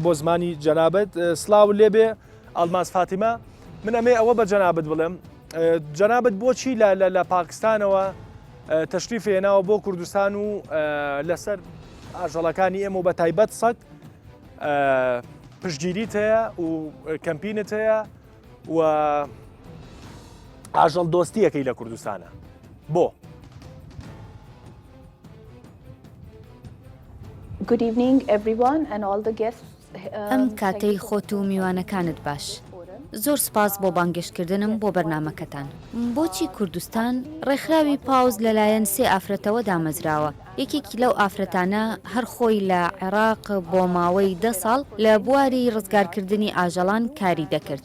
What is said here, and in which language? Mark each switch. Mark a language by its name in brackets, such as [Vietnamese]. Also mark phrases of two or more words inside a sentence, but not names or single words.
[Central Kurdish] بۆ زمانی جەنابەت سڵاو لێبێ ئەڵماس فاتیمە من ئەمێ ئەوە بە جەنابەت بڵێم جەنابەت بۆچی لە پاکستانەوە تەشریف هێناوە بۆ کوردستان و لەسەر ئاژەڵەکانی ئێمە و بە تایبەت سەگ پشتگیریت هەیە و کەمپینت هەیە و ئاژەڵ دۆستیەکەی لە کوردستانە بۆ [English] Good evening everyone and all the guests. [Central Kurdish] ئەم کاتەی خۆت و میوانەکانت باش. زۆر سپاس بۆ بانگشتکردنم بۆ بەرنامەکەتان. بۆچی کوردستان ڕێکخراوی پاوز لەلایەن سێ ئافرەتەوە دامەزراوە. یەکێکی لەو ئافرەتانە هەر خۆی لە عێراق بۆ ماوەی 10 ساڵ لە بواری ڕزگارکردنی ئاژەڵان کاری دەکرد.